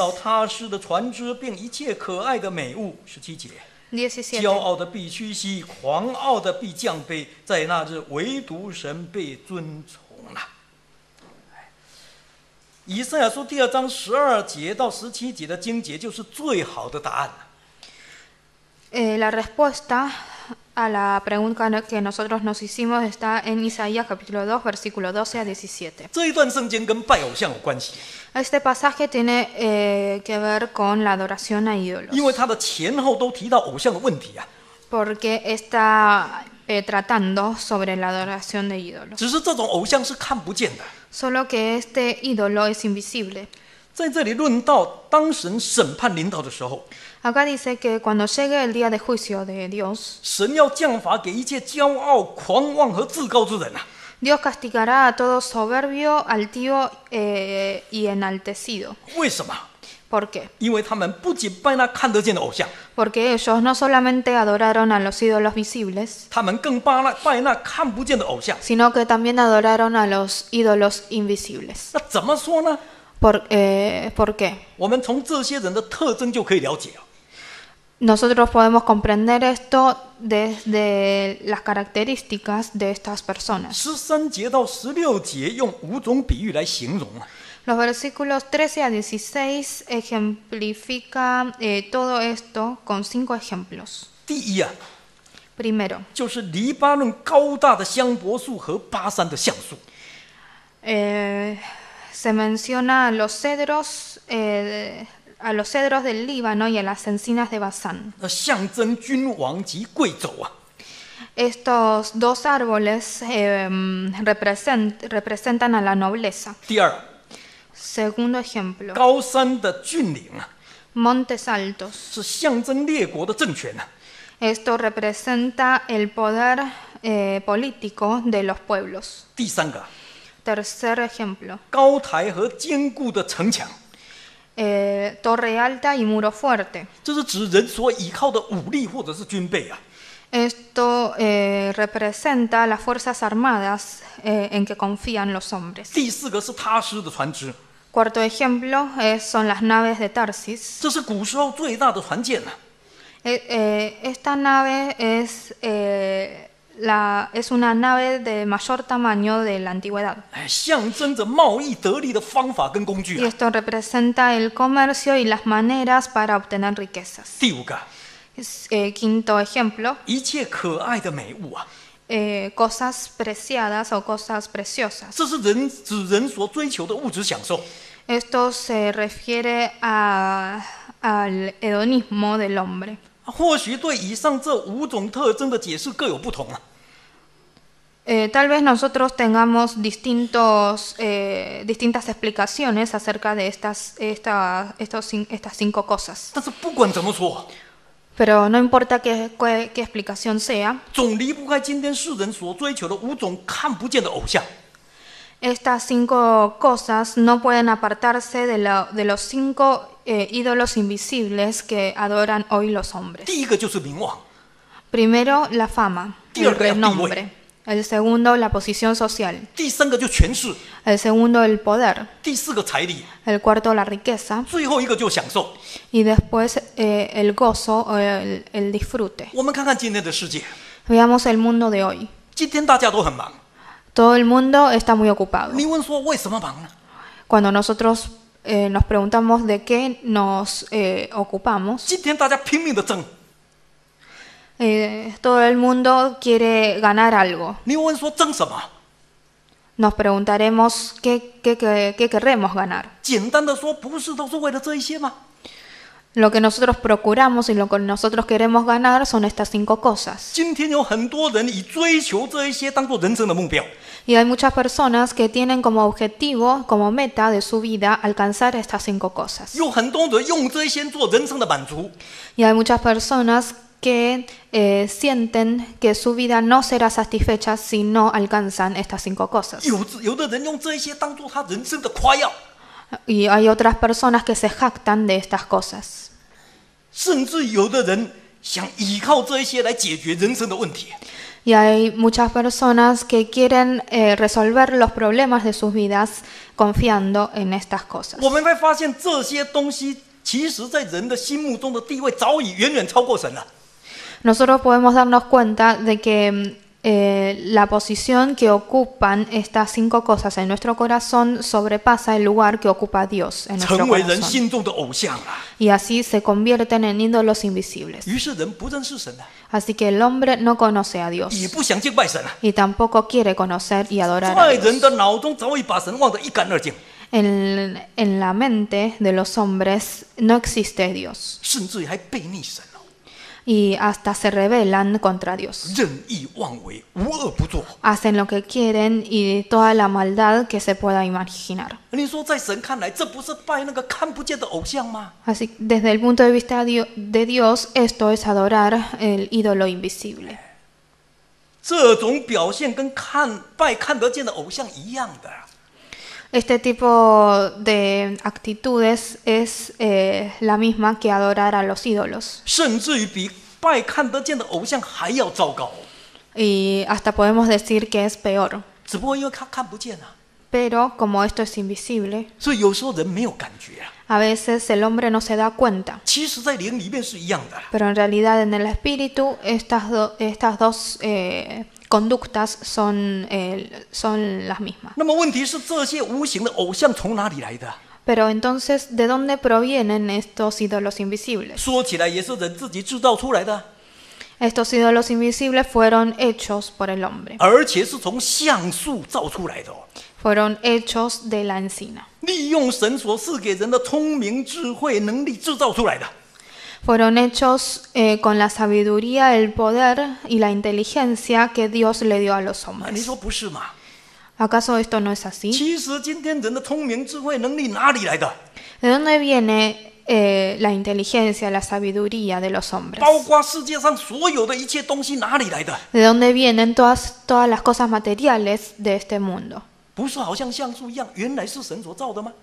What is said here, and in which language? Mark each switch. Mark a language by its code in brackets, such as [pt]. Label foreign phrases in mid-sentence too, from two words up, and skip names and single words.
[zh] 到他施的船只，并一切可爱的美物。17节，骄 17. 傲的必屈膝，狂傲的必降卑，在那日唯独神被尊崇了。以赛亚书第2章12节到17节的经节就是最好的答案了。 [es] La respuesta a la pregunta que nosotros nos hicimos está en Isaías capítulo 2, versículo 12 a 17. [zh] 这一段圣经跟拜偶像有关系， [es] Este pasaje tiene que ver con la adoración a ídolos, [zh] 因为它的前后都提到偶像的问题啊。 [es] porque está tratando sobre la adoración de ídolos. [zh] 只是这种偶像是看不见的。 [es] Solo que este ídolo es invisible. [zh] 在这里论到当神审判临到的时候， [es] Acá dice que cuando llegue el día de juicio de Dios, [zh] 神要降罚给一切骄傲、狂妄和自高之人啊。 [es] Dios castigará a todo soberbio, altivo y enaltecido. [zh] 为什么？ [es] ¿Por qué? [zh] 因为他们不仅拜那看得见的偶像， [es] Porque ellos no solamente adoraron a los ídolos visibles, [zh] 他们更拜那看不见的偶像。 [es] sino que también adoraron a los ídolos invisibles. [zh] 那怎么说呢？ [es] ¿Por qué? [zh] 我们从这些人的特征就可以了解啊。 [es] Nosotros podemos comprender esto desde las características de estas personas. [zh] 13 节到16节用5种比喻来形容啊。 [es] Los versículos 13 a 16 ejemplifican todo esto con 5 ejemplos. [zh] 第一啊， [es] Primero, [zh] 就是黎巴嫩高大的香柏树和巴山的橡树。 [es] se menciona a los cedros del Líbano y a las encinas de Basán. [zh] 那象征君王及贵胄啊。 [es] Estos dos árboles representan a la nobleza. [zh] 第二， [es] Segundo ejemplo, [zh] 高山的峻岭啊， [es] montes altos. [zh] 是象征列国的政权啊。 [es] Esto representa el poder político de los pueblos. [zh] 第三个， [es] Tercer ejemplo, [zh] 高台和坚固的城墙， [es] torre alta y muro fuerte. [zh] 这是指人所依靠的武力或者是军备啊。 [es] Esto representa las fuerzas armadas en que confían los hombres. [zh] 第四个是他施的船只， [es] Cuarto ejemplo son las naves de Tarsis. [zh] 这是古时候最大的船舰啊。 [es] Esta nave es una nave de mayor tamaño de la antigüedad. [zh] 象征着贸易得利的方法跟工具 [es] Y [zh] 啊。 [es] esto representa el comercio y las maneras para obtener riquezas. [zh] 第五个， [es] Quinto ejemplo, [zh] 一切可爱的美物啊， [es] cosas preciadas o cosas preciosas. [zh] 这是指人所追求的物质享受。 [es] Esto se refiere al hedonismo del hombre. [zh] 或许对以上这5种特征的解释各有不同啊。 [es] Tal vez nosotros tengamos distintas explicaciones acerca de estas 5 cosas. [zh] 但是不管怎么说， [es] Pero no importa qué explicación sea, [zh] 总离不开今天世人所追求的5种看不见的偶像。 [es] estas 5 cosas no pueden apartarse de los 5 ídolos invisibles que adoran hoy los hombres. [zh] 第一个就是名望， [es] Primero, la fama, el renombre. El segundo, la posición social. [zh] 第三个就权势， [es] El segundo, el poder. [zh] 第四个财力， [es] El cuarto, la riqueza. [zh] 最后一个就享受。 [es] Y después, el gozo o el disfrute. [zh] 我们看看今天的世界， [es] Veamos el mundo de hoy. [zh] 今天大家都很忙。 [es] Todo el mundo está muy ocupado. [zh] 你问说为什么忙呢？ [es] Cuando nosotros nos preguntamos de qué nos ocupamos, [zh] 今天大家拼命的争。 [es] todo el mundo quiere ganar algo. [zh] 你问说争什么？ [es] Nos preguntaremos qué queremos ganar. [zh] 简单的说，不是都是为了这一些吗？ [es] Lo que nosotros procuramos y lo que nosotros queremos ganar son estas 5 cosas. [zh] 今天有很多人以追求这一些当做人生的目标， [es] Y hay muchas personas que tienen como objetivo, como meta de su vida, alcanzar estas 5 cosas. [zh] 有很多人用这一些做人生的满足。 [es] Y hay muchas personas que sienten que su vida no será satisfecha si no alcanzan estas 5 cosas. [zh] 有的人用这一些当做他人生的夸耀， [es] Y hay otras personas que se jactan de estas cosas. [zh] 甚至有的人想依靠这一些来解决人生的问题。 [es] Y hay muchas personas que quieren resolver los problemas de sus vidas confiando en estas cosas. [zh] 我们会发现这些东西，其实在人的心目中的地位早已远远超过神了。 [es] Nosotros podemos darnos cuenta de que la posición que ocupan estas 5 cosas en nuestro corazón sobrepasa el lugar que ocupa Dios en nuestro [zh] 成为人 [es] corazón. [zh] 心中的偶像啊！ [es] Y así se convierten en ídolos invisibles. [zh] 于是人不认识神了， [es] Así que el hombre no conoce a Dios [zh] 也不想敬拜神了， [es] y tampoco quiere conocer y adorar a [zh] 在 [es] Dios. [zh] 人的脑中早已把神忘得一干二净， [es] En la mente de los hombres no existe Dios [zh] 甚至于还背逆神哦， [es] y hasta se rebelan contra Dios. [zh] 任意妄为，无恶不作。 [es] Hacen lo que quieren y toda la maldad que se pueda imaginar. [zh] 你说在神看来，这不是拜那个看不见的偶像吗？ [es] Así, desde el punto de vista de Dios, esto es adorar el ídolo invisible. [zh] 这种表现跟拜看得见的偶像一样的。 [es] Este tipo de actitudes es la misma que adorar a los ídolos. [zh] 甚至于比拜看得见的偶像还要糟糕。 [es] Y hasta podemos decir que es peor. [zh] 只不过因为他看不见啊， [es] Pero como esto es invisible, [zh] 所以有时候人没有感觉啊。 [es] a veces el hombre no se da cuenta. [zh] 其实，在灵里面是一样的。 [es] Pero en realidad en el espíritu estas dos conductas son las mismas. [zh] 那么问题是，这些无形的偶像从哪里来的？ [es] Pero entonces, ¿de dónde provienen estos ídolos invisibles? [zh] 说起来也是人自己制造出来的， [es] Estos ídolos invisibles fueron hechos por el hombre. [zh] 而且是从橡树造出来的哦。 [es] Fueron hechos de la encina. [zh] 利用神所赐给人的聪明、智慧、能力制造出来的。 [es] Fueron hechos con la sabiduría, el poder y la inteligencia que Dios le dio a los [zh] 啊，你 [es] hombres. [zh] 说不是吗？ [es] ¿Acaso esto no es así? [zh] 其实今天人的聪明、智慧、能力哪里来的？ [es] ¿De dónde viene la inteligencia, la sabiduría de los hombres? [zh] 包括世界上所有的一切东西哪里来的？ [es] ¿De dónde vienen todas las cosas materiales de este mundo? [zh] 不是好像橡树一样，原来是神所造的吗？